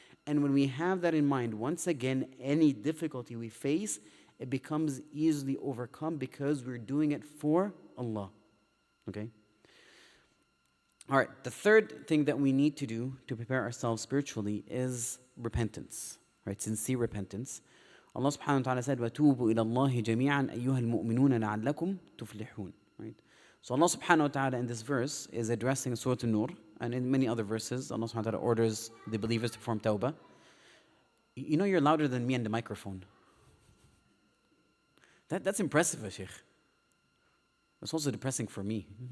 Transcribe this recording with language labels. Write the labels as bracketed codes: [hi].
[en] And when we have that in mind, once again, any difficulty we face, it becomes easily overcome because we're doing it for Allah. Okay? All right, the third thing that we need to do to prepare ourselves spiritually is repentance, right? Sincere repentance. Allah subhanahu wa ta'ala said, [ar] وَتُوبُوا إِلَى اللَّهِ جَمِيعًا أَيُّهَا الْمُؤْمِنُونَ لَعَلَّكُمْ تُفْلِحُونَ, [en] right? So Allah subhanahu wa ta'ala in this verse is addressing Surah An-Nur, and in many other verses, Allah subhanahu wa ta'ala orders the believers to perform tawbah. You know you're louder than me and the microphone. That's impressive, Shaykh. It's also depressing for me.